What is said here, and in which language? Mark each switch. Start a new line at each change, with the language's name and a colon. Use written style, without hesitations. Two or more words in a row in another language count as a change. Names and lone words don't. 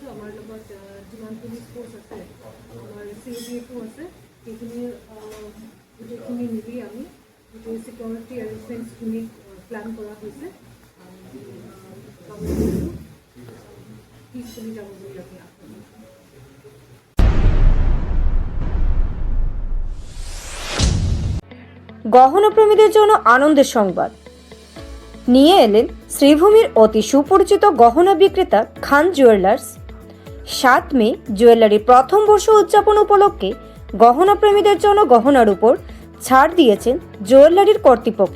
Assamese: আমাৰ লগত যিমান
English: police force
Assamese: আছে, আমাৰ CADF আছে, সেইখিনি গোটেইখিনি মিলি আমি গোটেই ছিকিউৰিটি এৰেঞ্জমেণ্টছখিনি প্লান কৰা হৈছে। পিছপৰি যাব বুলি আমি আশা কৰোঁ।
Bangla: গহনাপ্রেমীদের জন্য আনন্দের সংবাদ নিয়ে এলেন শ্রীভূমির অতি সুপরিচিত গহনা বিক্রেতা খান জুয়েলার্স। 7 মে জুয়েলারির প্রথম বর্ষ উদযাপন উপলক্ষে গহনাপ্রেমীদের জন্য গহনার উপর ছাড় দিয়েছেন জুয়েলারির কর্তৃপক্ষ।